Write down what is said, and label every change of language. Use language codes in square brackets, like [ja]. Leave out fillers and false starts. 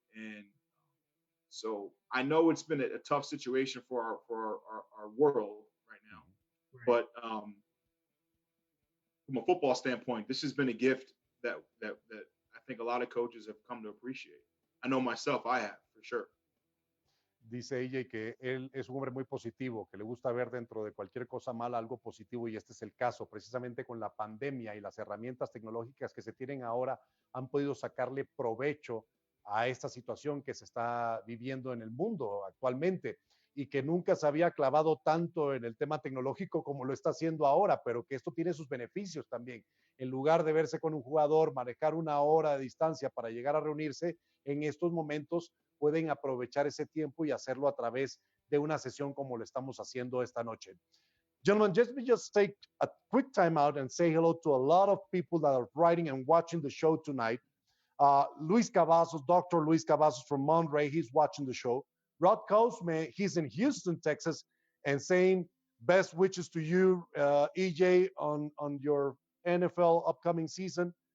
[en] And so I know it's been a tough situation for our world right now, but from a football standpoint, this has been a gift that I think a lot of coaches have come to appreciate. I know myself, I have, for sure. [es] Dice EJ que él es un hombre muy positivo, que le gusta ver dentro de cualquier cosa mala algo positivo, y este es el caso. Precisamente con la pandemia y las herramientas tecnológicas que se tienen ahora, han podido sacarle provecho a esta situación que se está viviendo en el mundo actualmente, y que nunca se había clavado tanto en el tema tecnológico como lo está haciendo ahora, pero que esto tiene sus beneficios también. En lugar de verse con un jugador, manejar una hora de distancia para llegar a reunirse, en estos momentos pueden aprovechar ese tiempo y hacerlo a través de una sesión como lo estamos haciendo esta noche. [en] Gentlemen, just take a quick time out and say hello to a lot of people that are writing and watching the show tonight. Luis Cavazos, Dr. Luis Cavazos from Monterey, he's watching the show. Rod Cosme, he's in Houston, Texas, and saying best wishes to you, EJ, on your NFL upcoming season.